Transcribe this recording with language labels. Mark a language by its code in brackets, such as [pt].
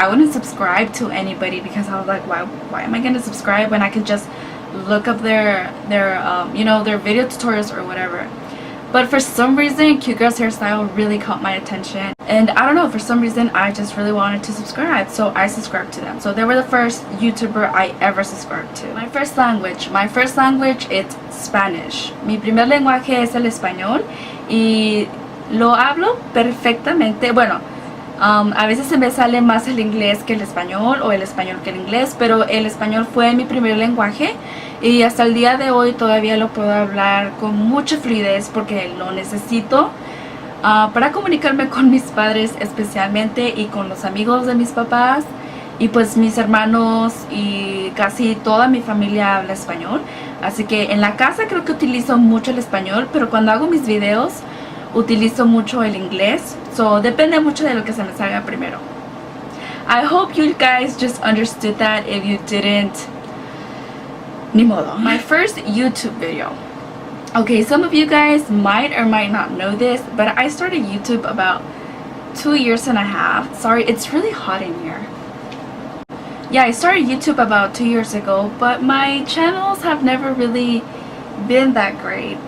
[en] I wouldn't subscribe to anybody because I was like, why am I gonna subscribe when I can just look up their you know, their video tutorials or whatever. But for some reason Cute Girls Hairstyle really caught my attention, and I don't know, for some reason I just really wanted to subscribe, so I subscribed to them. So they were the first YouTuber I ever subscribed to. My first language it's Spanish. [es] Mi primer lenguaje es el español y lo hablo perfectamente. Bueno, A veces se me sale más el inglés que el español o el español que el inglés, pero el español fue mi primer lenguaje y hasta el día de hoy todavía lo puedo hablar con mucha fluidez porque lo necesito para comunicarme con mis padres especialmente y con los amigos de mis papás y pues mis hermanos y casi toda mi familia habla español. Así que en la casa creo que utilizo mucho el español, pero cuando hago mis videos utilizo mucho el inglés, so depende mucho de lo que se me salga primero. [en] I hope you guys just understood that. If you didn't, [es] ni modo. [en] My first YouTube video. Okay, some of you guys might or might not know this, but I started YouTube about 2 years and a half. Sorry, it's really hot in here. Yeah, I started YouTube about 2 years ago, but my channels have never really been that great.